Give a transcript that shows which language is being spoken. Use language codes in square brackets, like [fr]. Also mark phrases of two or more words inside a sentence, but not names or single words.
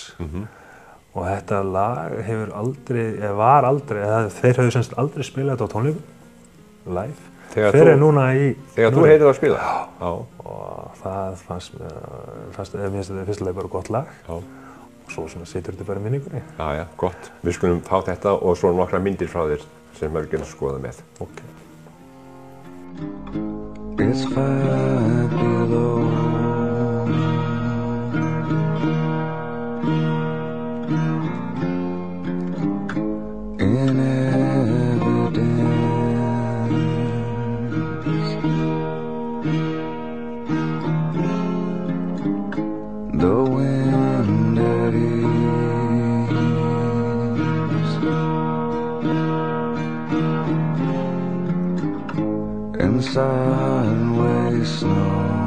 [is] Og þetta lag hefur þeir höfðu semst aldrei spilað þetta á tónleikum live. Þegar þú heyrðir það að spila? Já. Og það fannst mér fyrstulega bara gott lag. Og svo situr þetta bara í minningunni. Já, gott. Við skulum fá þetta og svo nokkra myndir frá þér sem við erum að skoða með. Ok. [en] It's 5 below. In evidence, the wind at ease, and sideways snow.